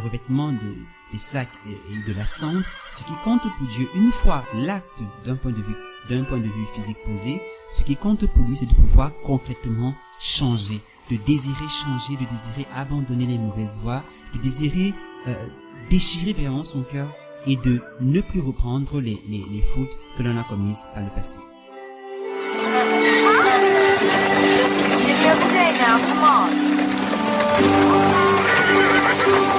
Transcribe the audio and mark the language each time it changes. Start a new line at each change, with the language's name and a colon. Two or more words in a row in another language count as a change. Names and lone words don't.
French: revêtement des sacs et de la cendre, ce qui compte pour Dieu, une fois l'acte d'un point de vue physique posé, ce qui compte pour lui, c'est de pouvoir concrètement changer, de désirer changer, de désirer abandonner les mauvaises voies, de désirer déchirer vraiment son cœur et de ne plus reprendre les fautes que l'on a commises par le passé.
English: Just give me a day now, come on.